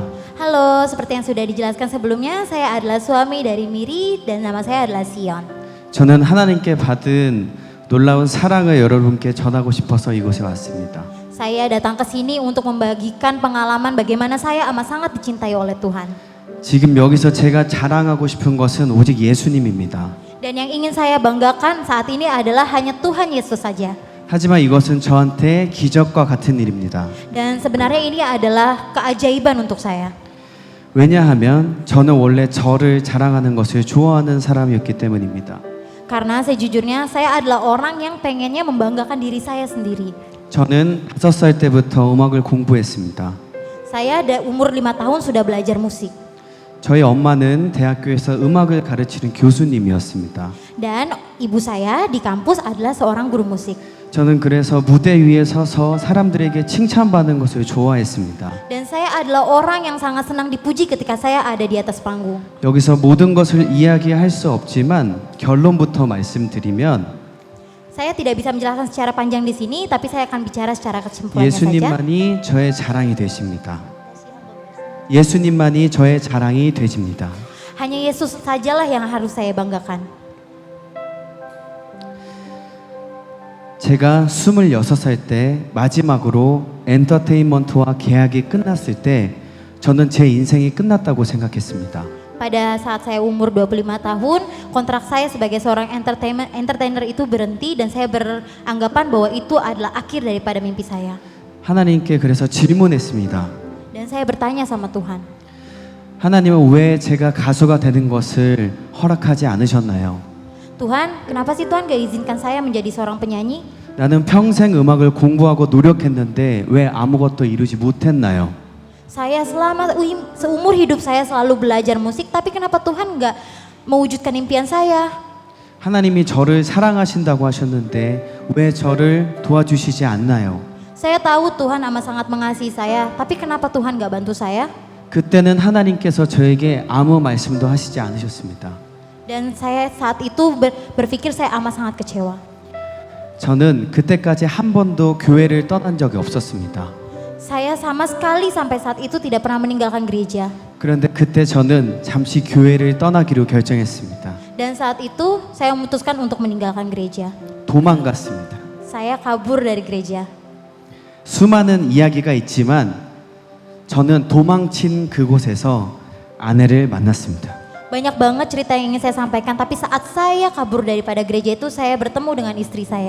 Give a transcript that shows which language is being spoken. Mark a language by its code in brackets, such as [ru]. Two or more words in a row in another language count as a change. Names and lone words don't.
[id] Halo, seperti yang sudah dijelaskan sebelumnya, saya adalah suami dari Miri dan nama saya adalah Sion. [ko] 저는 하나님께 받은 놀라운 사랑을 여러분께 전하고 싶어서 이곳에 왔습니다. [id] Saya datang ke sini untuk membagikan pengalaman bagaimana saya amat sangat dicintai oleh Tuhan. [ko] 지금 여기서 제가 자랑하고 싶은 것은 오직 예수님입니다. [id] Dan yang ingin saya banggakan saat ini adalah hanya Tuhan Yesus saja. [ko] 하지만 이것은 저한테 기적과 같은 일입니다. [id] Dan sebenarnya ini adalah keajaiban untuk saya. [ko] 왜냐하면 저는 원래 저를 자랑하는 것을 좋아하는 사람이었기 때문입니다. [id] Karena sejujurnya saya adalah orang yang pengennya membanggakan diri saya sendiri. [ko] 저는 5살 때부터 음악을 공부했습니다. [id] Saya umur 5 tahun sudah belajar musik. [ko] 저희 엄마는 대학교에서 음악을 가르치는 교수님이었습니다. [id] Dan ibu saya di kampus adalah seorang guru musik. [ko] 저는 그래서 무대 위에 서서 사람들에게 칭찬받는 것을 좋아했습니다. [id] Dan saya adalah orang yang sangat senang dipuji ketika saya ada di atas panggung. [ko] 여기서 모든 것을 이야기할 수 없지만 결론부터 말씀드리면 [id] Saya tidak bisa menjelaskan secara panjang di sini, tapi saya akan bicara secara kesimpulannya saja. [ko] 예수님만이 저의 자랑이 되십니다. 예수님만이 저의 자랑이 되십니다. [id] Hanya Yesus sajalah yang harus saya banggakan. [ko] 제가 26살 때 마지막으로 엔터테인먼트와 계약이 끝났을 때 저는 제 인생이 끝났다고 생각했습니다. [id] Pada saat saya umur 25 tahun, kontrak saya sebagai seorang entertainer itu berhenti dan saya beranggapan bahwa itu adalah akhir daripada mimpi saya. [ko] 하나님께 그래서 질문했습니다. [id] Dan saya bertanya sama Tuhan, [ko] 하나님은 왜 제가 가수가 되는 것을 허락하지 않으셨나요? [id] Tuhan, kenapa sih Tuhan gak izinkan saya menjadi seorang penyanyi? [ko] 나는 평생 음악을 공부하고 노력했는데 왜 아무것도 이루지 못했나요? [id] Saya selama seumur hidup saya selalu belajar musik, tapi kenapa Tuhan gak mewujudkan impian saya? [ko] 하나님이 저를 사랑하신다고 하셨는데 왜 저를 도와주시지 않나요? [id] Saya tahu Tuhan amat sangat mengasihi saya, tapi kenapa Tuhan gak bantu saya? [ko] 그때는 하나님께서 저에게 아무 말씀도 하시지 않으셨습니다. [id] Dan saya saat itu berpikir saya amat sangat kecewa. [ko] 저는 그때까지 한 번도 교회를 떠난 적이 없었습니다. [id] Saya sama sekali sampai saat itu tidak pernah meninggalkan gereja. [ko] 그런데 그때 저는 잠시 교회를 떠나기로 결정했습니다. [id] Dan saat itu saya memutuskan untuk meninggalkan gereja. [ko] 도망갔습니다. [id] Saya kabur dari gereja. [ko] 수많은 이야기가 있지만 저는 도망친 그곳에서 아내를 만났습니다. [id] Banyak banget cerita yang ingin saya 사mpaikan, tapi saat saya kabur daripada gereja itu saya bertemu dengan istri saya.